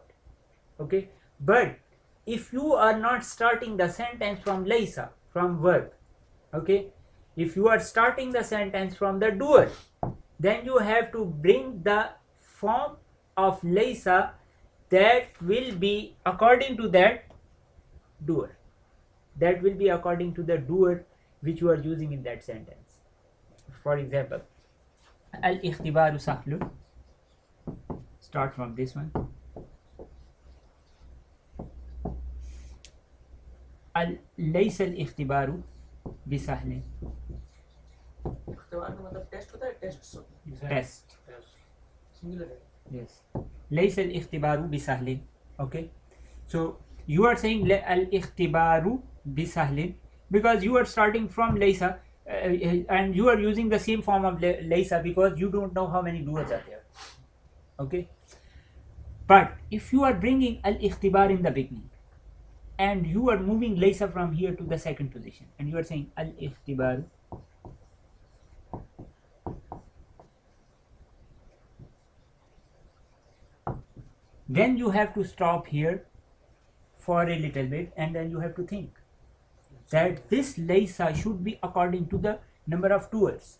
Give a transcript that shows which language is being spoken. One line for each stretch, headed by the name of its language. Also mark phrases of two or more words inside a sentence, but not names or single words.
English: Okay, but if you are not starting the sentence from laysa, from verb, okay, if you are starting the sentence from the doer, then you have to bring the form of laysa that will be according to that doer, that will be according to the doer which you are using in that sentence. For example,
Arabic: الاختبار سهل,
English: start from this one.
Arabic: ليس الاختبار بسهل.
Hindi: इख्तिबार का मतलब टेस्ट होता है, Test. सिंगुलर है. Yes.
Arabic: ليس الاختبار بسهل.
English: Okay, so you are saying
Arabic: الاختبار بسهل,
English: because you are starting from laysa, and you are using the same form of laysa because you don't know how many duas are there. Okay, but if you are bringing al-ikhtibar in the beginning and you are moving laysa from here to the second position and you are saying al-ikhtibar, then you have to stop here for a little bit and then you have to think that this laysa should be according to the number of doers.